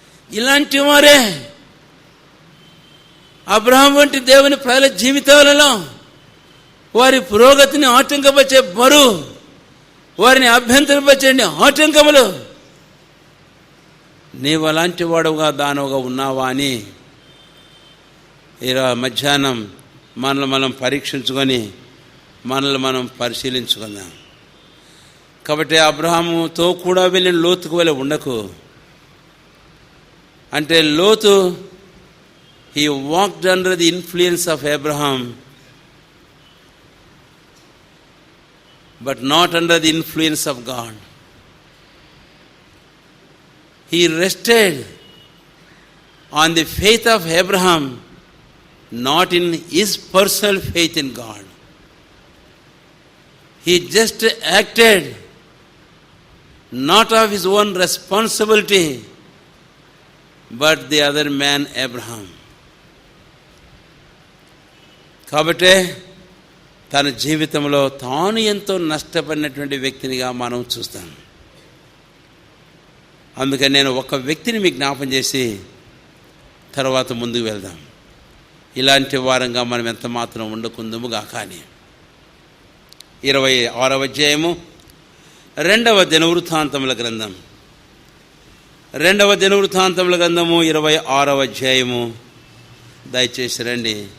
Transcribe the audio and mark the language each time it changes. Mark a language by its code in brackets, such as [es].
[te] ఇలాంటి వారే అబ్రహాం వంటి దేవుని ప్రజల జీవితాలలో వారి పురోగతిని ఆటంకపరిచే బరువు, వారిని అభ్యంతరపరిచే ఆటంకములు, నీవు అలాంటి వాడుగా దానవుగా ఉన్నావా అని మధ్యాహ్నం మనల్ని మనం పరీక్షించుకొని మనల్ని మనం పరిశీలించుకుందాం. కాబట్టి అబ్రహాముతో కూడా వెళ్ళిన లోతుకు వెళ్ళి ఉండకు. అంటే లోతు [en] he walked under the influence of Abraham, but not under the influence of God. He rested on the faith of Abraham, not in his personal faith in God. He just acted not of his own responsibility, but the other man Abraham. [te] కాబట్టి తన జీవితంలో తాను ఎంతో నష్టపడినటువంటి వ్యక్తినిగా మనం చూస్తాం. అందుకని నేను ఒక వ్యక్తిని మీకు జ్ఞాపం చేసి తర్వాత ముందుకు వెళ్దాం. ఇలాంటి వారంగా మనం ఎంత మాత్రం ఉండకుందుముగా. కానీ 26వ అధ్యాయము 2వ దినవృత్తాంతముల గ్రంథం, 2వ దినవృత్తాంతముల గ్రంథము 26వ అధ్యాయము దయచేసి రండి.